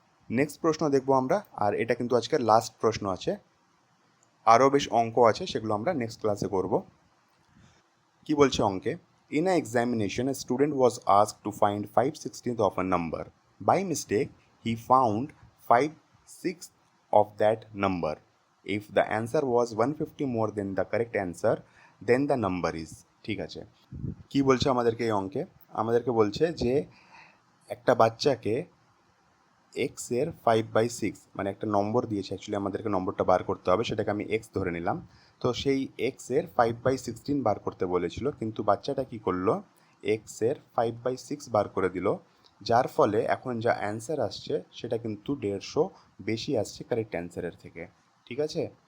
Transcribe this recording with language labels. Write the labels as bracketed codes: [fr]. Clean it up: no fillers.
[bn] Next প্রশ্ন দেখবো আমরা, আর এটা কিন্তু আজকের লাস্ট প্রশ্ন আছে, আরও বেশ অঙ্ক আছে, সেগুলো আমরা নেক্সট ক্লাসে করব। কি বলছে অঙ্কে, [en] In a examination a student was asked to find 5/16 of a number. By mistake he found 5/6 of that number. If the answer was 150 more than the correct answer, then the number is, [bn] ঠিক আছে। কি বলছে আমাদেরকে এই অঙ্কে, আমাদেরকে বলছে যে একটা বাচ্চাকে এক্সের 5/6, মানে একটা নম্বর দিয়েছে, অ্যাকচুয়ালি আমাদেরকে নম্বরটা বার করতে হবে, সেটাকে আমি এক্স ধরে নিলাম। তো সেই এক্সের 5/16 বার করতে বলেছিল, কিন্তু বাচ্চাটা কি করলো, এক্সের 5/6 বার করে দিল, যার ফলে এখন যা অ্যান্সার আসছে সেটা কিন্তু 150 বেশি আসছে কারেক্ট অ্যান্সারের থেকে, ঠিক আছে।